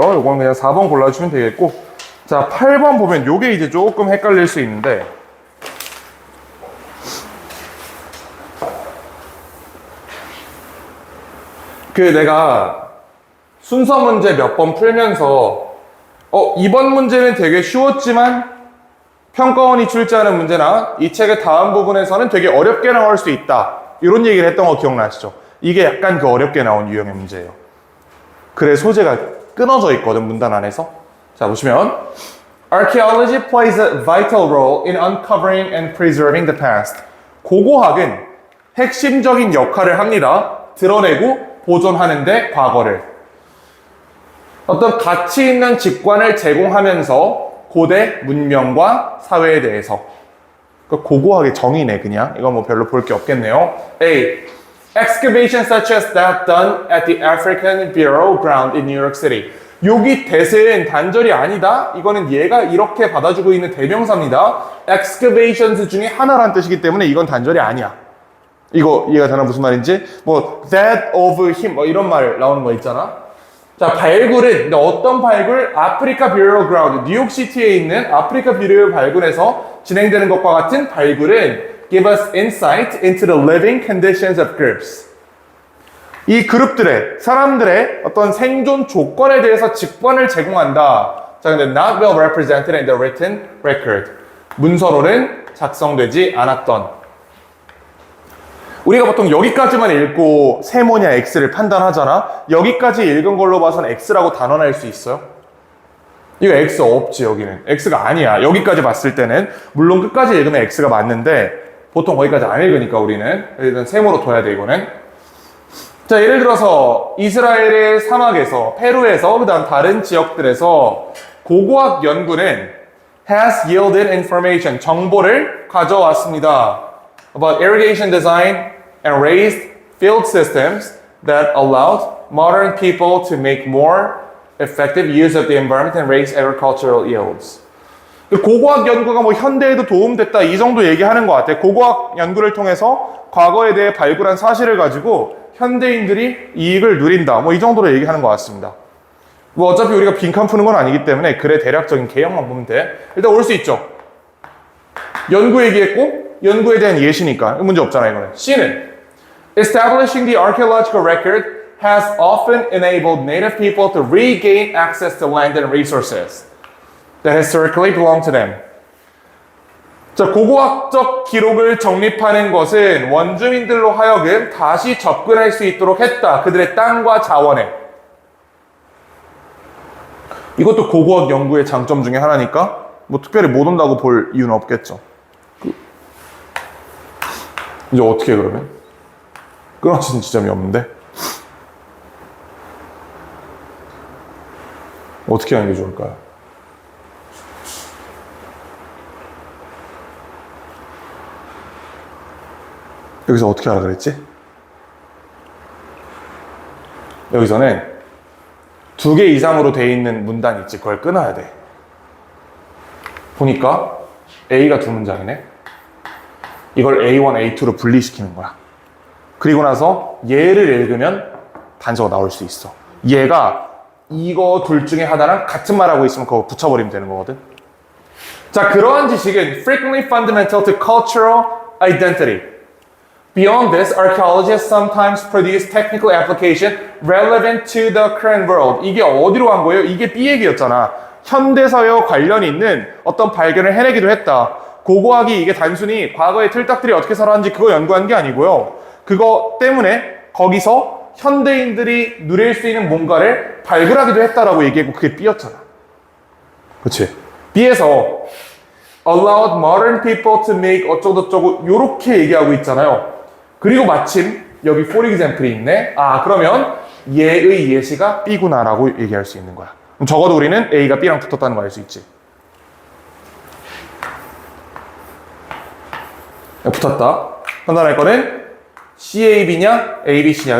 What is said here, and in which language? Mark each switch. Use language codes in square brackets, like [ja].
[ko] 이거는 그냥 4번 골라주시면 되겠고. 자, 8번 보면 요게 이제 조금 헷갈릴 수 있는데, 내가 순서 문제 몇 번 풀면서 이번 문제는 되게 쉬웠지만 평가원이 출제하는 문제나 이 책의 다음 부분에서는 되게 어렵게 나올 수 있다, 이런 얘기를 했던 거 기억나시죠? 이게 약간 그 어렵게 나온 유형의 문제예요. 글의 소재가 끊어져 있거든, 문단 안에서. 자, 보시면 [en] Archaeology plays a vital role in uncovering and preserving the past. [ko] 고고학은 핵심적인 역할을 합니다. 드러내고 보존하는데 과거를. 어떤 가치 있는 직관을 제공하면서 고대 문명과 사회에 대해서. 고고학의 정의네, 그냥. 이건 뭐 별로 볼 게 없겠네요. A. [en] Excavations such as that done at the African Burial Ground in New York City. [ko] 여기 that은 단절이 아니다. 이거는 얘가 이렇게 받아주고 있는 대명사입니다. excavations 중에 하나란 뜻이기 때문에 이건 단절이 아니야. 이거 이해가 되나 무슨 말인지? 뭐 [en] that of him [ko] 뭐 이런 말 나오는 거 있잖아. 자, 발굴은 근데 어떤 발굴? 아프리카 뷰리얼 그라운드, 뉴욕시티에 있는 아프리카 뷰리얼 발굴에서 진행되는 것과 같은 발굴은 [en] give us insight into the living conditions of groups. [ko] 이 그룹들의 사람들의 어떤 생존 조건에 대해서 직관을 제공한다. 자, 근데 [en] not well represented in the written record. [ko] 문서로는 작성되지 않았던. 우리가 보통 여기까지만 읽고 세모냐 X를 판단하잖아. 여기까지 읽은 걸로 봐서는 X라고 단언할 수 있어요? 이거 X 없지, 여기는. X가 아니야. 여기까지 봤을 때는. 물론 끝까지 읽으면 X가 맞는데 보통 거기까지 안 읽으니까 우리는. 일단 세모로 둬야 돼, 이거는. 자, 예를 들어서 이스라엘의 사막에서, 페루에서, 그 다음 다른 지역들에서 고고학 연구는 [en] has yielded information, [ko] 정보를 가져왔습니다. [en] about irrigation design and raised field systems that allowed modern people to make more effective use of the environment and raise agricultural yields. [ko] 고고학 연구가 뭐 현대에도 도움됐다 이 정도 얘기하는 것 같아. 고고학 연구를 통해서 과거에 대해 발굴한 사실을 가지고 현대인들이 이익을 누린다. 뭐 이 정도로 얘기하는 것 같습니다. 뭐 어차피 우리가 빈칸 푸는 건 아니기 때문에 글의 대략적인 개형만 보면 돼. 일단 올 수 있죠. 연구 얘기했고 연구에 대한 예시니까 문제 없잖아 이거는. C는 [en] establishing the archaeological record has often enabled native people to regain access to land and resources that historically belonged to them. [ko] 자, 고고학적 기록을 정립하는 것은 원주민들로 하여금 다시 접근할 수 있도록 했다. 그들의 땅과 자원에. 이것도 고고학 연구의 장점 중에 하나니까 뭐 특별히 못 온다고 볼 이유는 없겠죠. 이제 어떻게 해, 그러면? 끊어지는 지점이 없는데? 어떻게 하는 게 좋을까요? 여기서 어떻게 하라 그랬지? 여기서는 2개 이상으로 돼 있는 문단이 있지. 그걸 끊어야 돼. 보니까 A가 2문장이네. 이걸 A1, A2로 분리시키는 거야. 그리고 나서 얘를 읽으면 단서가 나올 수 있어. 얘가 이거 둘 중에 하나랑 같은 말하고 있으면 그거 붙여버리면 되는 거거든. 자, 그러한 지식은 [en] frequently fundamental to cultural identity. Beyond this, archaeology has sometimes produced technical application relevant to the current world. [ko] 이게 어디로 간 거예요? 이게 B 얘기였잖아. 현대사회와 관련이 있는 어떤 발견을 해내기도 했다. 고고학이 이게 단순히 과거의 틀딱들이 어떻게 살았는지 그거 연구한 게 아니고요. 그거 때문에 거기서 현대인들이 누릴 수 있는 뭔가를 발굴하기도 했다라고 얘기했고 그게 B였잖아. 그렇지? B에서 [en] allowed modern people to make [ko] 어쩌고저쩌고 요렇게 얘기하고 있잖아요. 그리고 마침 여기 for example이 있네. 아, 그러면 얘의 예시가 B구나라고 얘기할 수 있는 거야. 그럼 적어도 우리는 A가 B랑 붙었다는 거 알 수 있지. 붙었다. 판단할 거는 CAB냐 ABC냐.